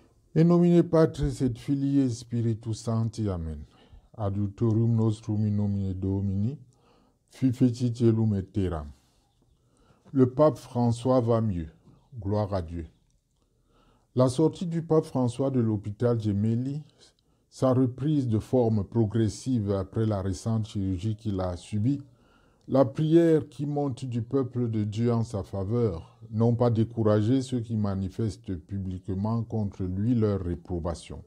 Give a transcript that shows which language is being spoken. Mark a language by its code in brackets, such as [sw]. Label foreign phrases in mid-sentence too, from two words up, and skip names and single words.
[la] In nomine Patris et Filii et Spiritus Sancti. Amen. Adiutorium nostrum in nomine Domini, fi fecit celum et terram. [fr] Le pape François va mieux. Gloire à Dieu. La sortie du pape François de l'hôpital Gemelli, sa reprise de forme progressive après la récente chirurgie qu'il a subie, la prière qui monte du peuple de Dieu en sa faveur, n'ont pas découragé ceux qui manifestent publiquement contre lui leur réprobation.